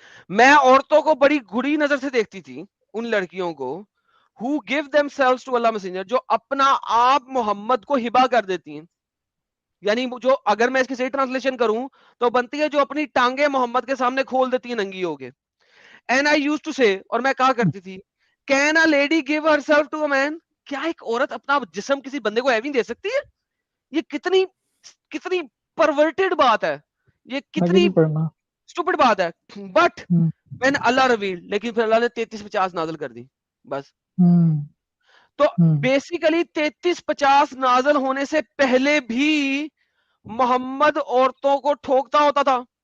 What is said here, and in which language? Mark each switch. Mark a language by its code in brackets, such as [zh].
[ur] میں عورتوں کو بڑی گڑی نظر سے دیکھتی تھی, ان لڑکیوں کو [en] who give themselves to Allah messenger, [ur] جو اپنا آپ محمد کو ہبا کر دیتی ہیں. یعنی جو, اگر میں اس کی صحیح ٹرانسلیشن کروں تو بنتی ہے جو اپنی ٹانگیں محمد کے سامنے کھول دیتی ہیں ننگی ہو کے. [en] And I used to say, [ur] اور میں کہا کرتی تھی, [en] can a lady give herself to a man? [ur] کیا ایک عورت اپنا جسم کسی بندے کو ایویں دے سکتی ہے؟ یہ کتنی پرورٹڈ بات ہے, یہ آگے کتنی بھی پڑھنا. اسٹوپڈ بات ہے. بٹ [en] when Allah revealed, [ur] لیکن پھر اللہ نے 33-50 نازل کر دی بس. تو بیسیکلی 33-50 نازل ہونے سے پہلے بھی محمد عورتوں کو ٹھوکتا ہوتا تھا.